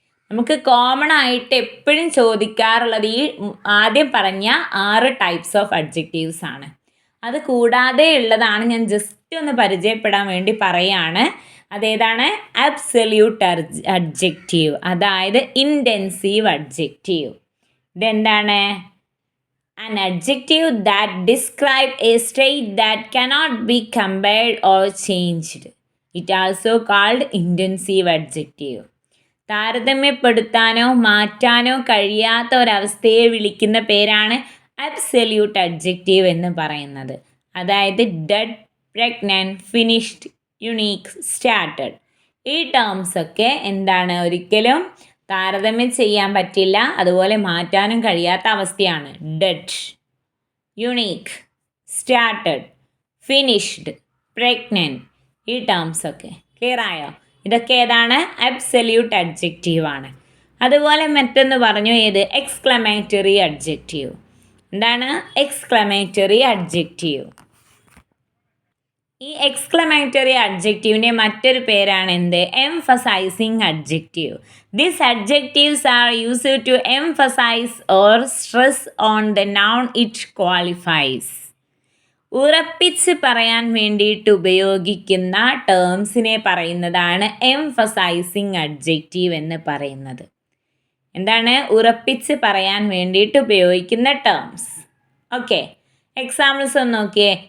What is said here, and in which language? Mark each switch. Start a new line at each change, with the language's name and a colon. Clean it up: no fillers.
Malayalam: നമുക്ക് കോമൺ ആയിട്ട് എപ്പോഴും ചോദിക്കാറുള്ളത് ഈ ആദ്യം പറഞ്ഞ 6 ടൈപ്സ് ഓഫ് അഡ്ജക്റ്റീവ്സ് ആണ്. അത് കൂടാതെ ഉള്ളതാണ് ഞാൻ ജസ്റ്റ് ഒന്ന് പരിചയപ്പെടാൻ വേണ്ടി പറയാണ്. അതേതാണ്? അബ്സല്യൂട്ട് അഡ്ജക്റ്റീവ്, അതായത് ഇൻറ്റൻസീവ് അഡ്ജക്റ്റീവ്. ഇതെന്താണ്?
English: An adjective that describes a state that cannot be compared or changed. It also called intensive adjective.
Malayalam: താരതമ്യപ്പെടുത്താനോ മാറ്റാനോ കഴിയാത്ത ഒരവസ്ഥയെ വിളിക്കുന്ന പേരാണ് അബ്സല്യൂട്ട് അഡ്ജക്റ്റീവ് എന്ന് പറയുന്നത്. അതായത് dead, pregnant, finished, unique, started. ഈ ടേംസ് ഒക്കെ എന്താണ്, ഒരിക്കലും താരതമ്യം ചെയ്യാൻ പറ്റില്ല, അതുപോലെ മാറ്റാനും കഴിയാത്ത അവസ്ഥയാണ്. Dead, unique, started, finished, pregnant, ഈ ടേംസ് ഒക്കെ ക്ലിയർ ആയോ? ഇതൊക്കെ ഏതാണ്? അബ്സല്യൂട്ട് അഡ്ജക്റ്റീവ് ആണ്. അതുപോലെ മറ്റൊന്ന് പറഞ്ഞു, ഏത്? Exclamatory adjective. എന്താണ് എക്സ്ക്ലമേറ്ററി അഡ്ജക്റ്റീവ്? ഈ എക്സ്ക്ലമേറ്ററി അഡ്ജക്റ്റീവിൻ്റെ മറ്റൊരു പേരാണ് എന്ത്? Emphasising adjective.
English: These adjectives are used to emphasize or stress on the noun it qualifies.
Malayalam: ഉറപ്പിച്ച് പറയാൻ വേണ്ടിയിട്ട് ഉപയോഗിക്കുന്ന ടേംസിനെ പറയുന്നതാണ് എംഫസൈസിങ് അഡ്ജക്റ്റീവ് എന്ന് പറയുന്നത്. എന്താണ്? ഉറപ്പിച്ച് പറയാൻ വേണ്ടിയിട്ട് ഉപയോഗിക്കുന്ന ടേംസ്. ഓക്കെ, എക്സാമ്പിൾസ് ഒന്ന് നോക്കിയേ.